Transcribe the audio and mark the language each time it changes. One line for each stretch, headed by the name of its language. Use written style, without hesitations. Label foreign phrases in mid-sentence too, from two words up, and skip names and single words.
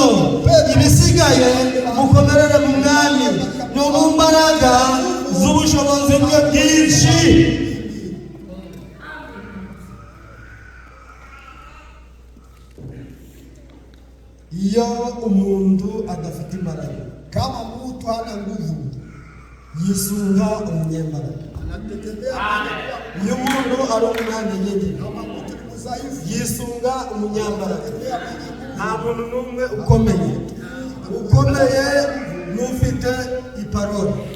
Kinyarwanda: Ibisigaye mukomerere mu mwami no mu mbaraga z'ubushobozi bwe bwinshi. Iyo umuntu adafite imbaraga,
Swahili: Kama mtu hana nguvu,
Kinyarwanda: yisunga umunyembaraga. Iyo umuntu ari umunyantege, yisunga umunyambaraga. Nta muntu n'umwe ukomeye. Ukomeye n'ufite iparole.